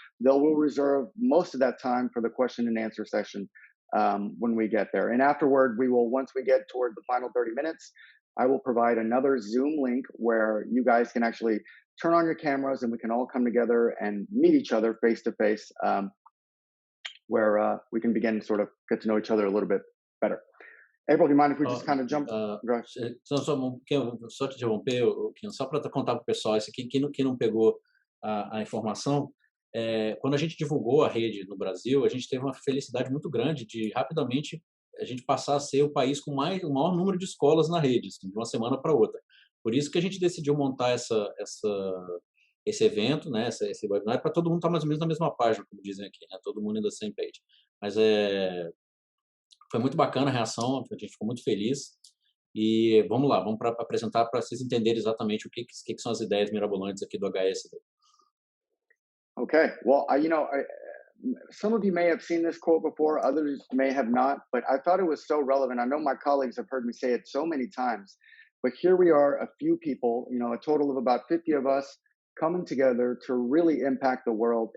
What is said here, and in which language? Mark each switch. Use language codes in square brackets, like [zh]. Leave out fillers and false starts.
[en] We'll reserve most of that time for the question and answer session when we get there. And afterward, once we get toward the final 30 minutes, I will provide another Zoom link where you guys can actually turn on your cameras and we can all come together and meet each other face to face, where we can begin to sort of get to know each other a little bit better. April, do you mind if we just kind of jump? [pt] Só te interromper, só para contar para o pessoal, isso aqui, quem não pegou a informação, quando a gente divulgou a rede no Brasil, a gente teve uma felicidade muito grande de rapidamente a gente passar a ser o país com o maior número de escolas na rede, assim, de uma semana para outra. Por isso que a gente decidiu montar esse evento, né, esse webinar, para todo mundo estar mais ou menos na mesma página, como dizem aqui, né, todo mundo [en] in the same page. [pt] Mas foi muito bacana a reação, a gente ficou muito feliz. E vamos lá, vamos apresentar para vocês entenderem exatamente o que são as ideias mirabolantes aqui do HSD. [en] Okay, well, some of you may have seen this quote before, others may have not, but I thought it was so relevant. I know my colleagues have heard me say it so many times, but here we are, a few people, a total of about 50 of us coming together to really impact the world.